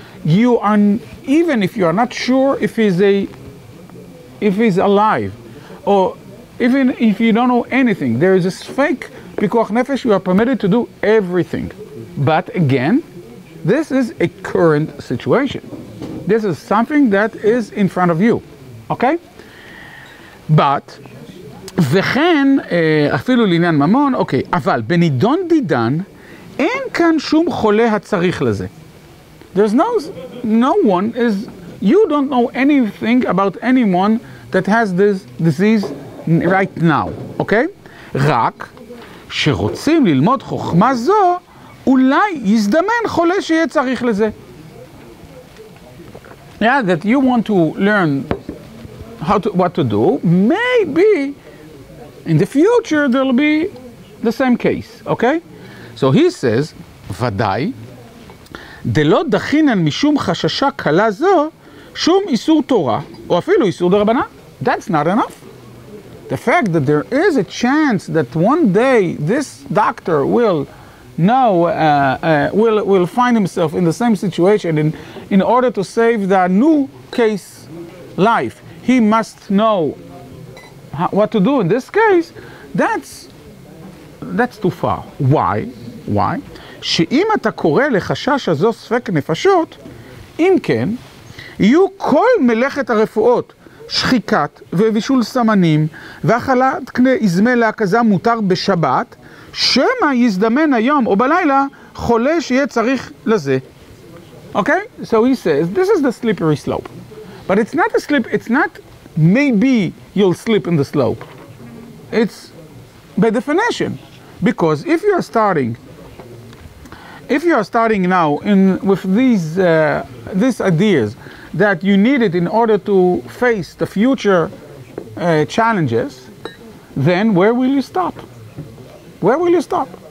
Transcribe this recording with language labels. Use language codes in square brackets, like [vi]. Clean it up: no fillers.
[en] You are, even if you are not sure if he's alive, or even if you don't know anything, there is this fake pikuach nefesh. You are permitted to do everything, but again, this is a current situation. This is something that is in front of you, okay? [he] But, וכן, אפילו לעניין ממון, אוקיי, אבל בנידון דידן, אין כאן שום חולה הצריך לזה. [en] There's no one is, you don't know anything about anyone that has this disease right now, okay? [he] רק שרוצים ללמוד חוכמה זו, אולי יזדמן חולה שיהיה צריך לזה. [en] Yeah, that you want to learn what to do, maybe in the future there will be the same case, okay? So he says, [he] ודאי, דלא דחינן משום חששה קלה זו, שום איסור תורה, או אפילו איסור דרבנן. [en] That's not enough. The fact that there is a chance that one day this doctor will will find himself in the same situation in order to save the new case life. He must know what to do in this case. That's too far. Why? [he] שאם אתה קורא לחשש הזו ספק נפשות, אם כן, יהיו כל מלאכת הרפואות, שחיקת ובישול סמנים, והאכלת קנה איזמי להקזה מותר בשבת, שמא יזדמן היום או בלילה חולה שיהיה צריך לזה. [en] Okay? So he says, this is the slippery slope. But it's not a slip, it's not maybe you'll slip in the slope. It's by definition. Because if you are starting now with these ideas that you need it in order to face the future challenges, then where will you stop? Where will you stop?